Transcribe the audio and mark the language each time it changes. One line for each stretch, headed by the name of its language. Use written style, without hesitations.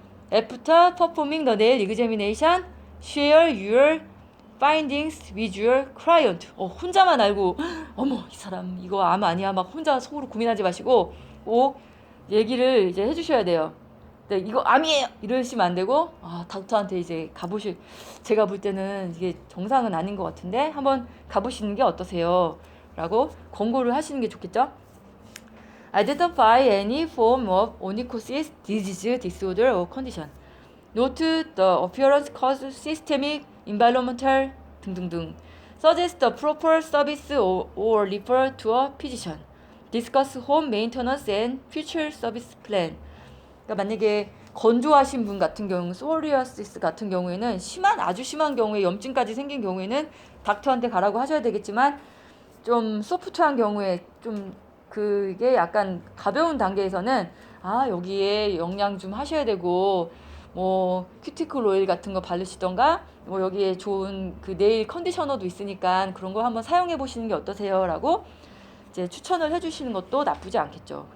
English: After performing the nail examination, share your findings with your client.
Korean: 혼자만 알고 어머 이 사람 이거 암 아니야 막 혼자 속으로 고민하지 마시고 꼭 얘기를 이제 해주셔야 돼요. 네, 이거 암이에요 이러시면 안 되고 닥터한테 이제 가보실 제가 볼 때는 이게 정상은 아닌 것 같은데 한번 가보시는 게 어떠세요? 라고 권고를 하시는 게 좋겠죠?
English: Identify any form of onychosis, disease, disorder or condition. Note the appearance, cause, systemic, environmental
Korean: 등등등.
English: Suggest the proper service or refer to a physician. Discuss home maintenance and future service plan.
Korean: 그러니까 만약에 건조하신 분 같은 경우, 소리아시스 같은 경우에는 아주 심한 경우에 염증까지 생긴 경우에는 닥터한테 가라고 하셔야 되겠지만 좀 소프트한 경우에 좀 그게 약간 가벼운 단계에서는 여기에 영양 좀 하셔야 되고 뭐 큐티클 오일 같은 거 바르시던가 뭐 여기에 좋은 그 네일 컨디셔너도 있으니까 그런 거 한번 사용해 보시는 게 어떠세요라고 이제 추천을 해주시는 것도 나쁘지 않겠죠.